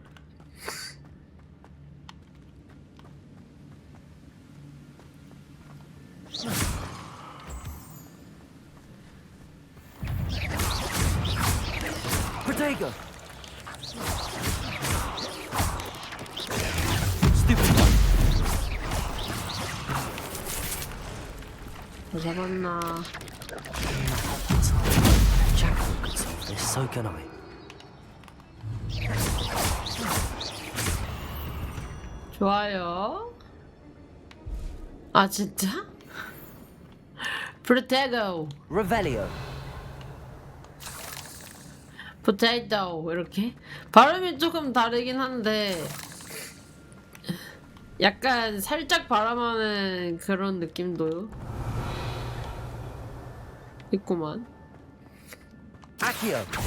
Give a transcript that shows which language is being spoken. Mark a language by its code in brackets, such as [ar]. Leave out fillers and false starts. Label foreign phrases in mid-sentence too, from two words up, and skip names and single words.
[ko] Protego. 잡았나? [en] Jackal could solve this, so can I. [ko] 좋아요. 진짜? Protego. Revelio. Potato 이렇게 발음이 조금 다르긴 한데 약간 살짝 발음하는 그런 느낌도 있구만. Accio.